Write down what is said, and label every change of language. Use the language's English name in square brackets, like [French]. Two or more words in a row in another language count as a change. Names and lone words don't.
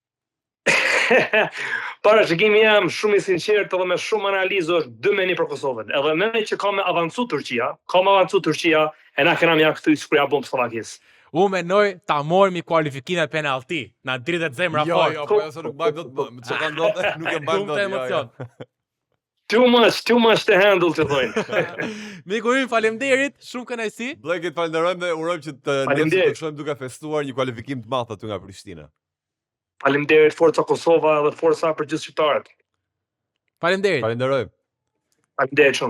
[Albanian] Parashikimi jam shumë i sinqert edhe me shumë analizë është 2-1 për Kosovën. Edhe mendoj që ka me avancu Turqia, e na kena mja këthy kur ja bëm Slovakisë. Unë mendoj ta morëm kualifikimin e penalti. Na dritet zemra fort. Jo, po se nuk mbajmë dot, çka ndodhet, nuk e mbajmë dot. Emocion. [English] Too much to handle [Albanian] të thonë. Miku im, faleminderit, shumë kënaqësi. Blekit falenderojmë dhe urojmë që të shkojmë duke festuar një kualifikim të madh aty nga Prishtina. Faleminderit Forca Kosova dhe forca për gjithë shqiptarët. Faleminderit. Falenderojmë. Faleminderit shumë.